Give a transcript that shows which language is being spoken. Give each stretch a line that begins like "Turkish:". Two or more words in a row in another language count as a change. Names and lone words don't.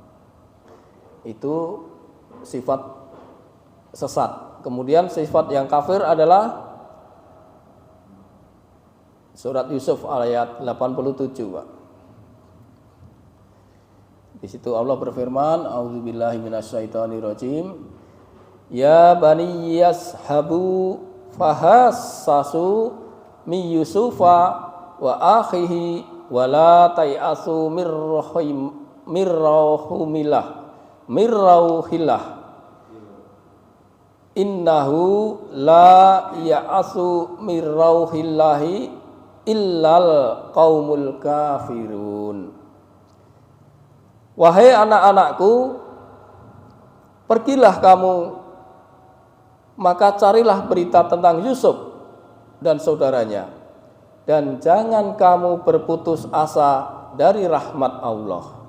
Indonesian: Itu sifat sesat. Kemudian sifat yang kafir adalah surat Yusuf ayat 87, Pak. Di situ Allah berfirman,
Arabic: أعوذ بالله من الشيطان الرجيم. يا بني اذهبوا فتحسسوا من يوسف وأخيه ولا تيأسوا من روح الله إنه لا ييأس من روح الله إلا القوم الكافرون.
Indonesian: Wahai anak-anakku, pergilah kamu, maka carilah berita tentang Yusuf dan saudaranya, dan jangan kamu berputus asa dari rahmat Allah.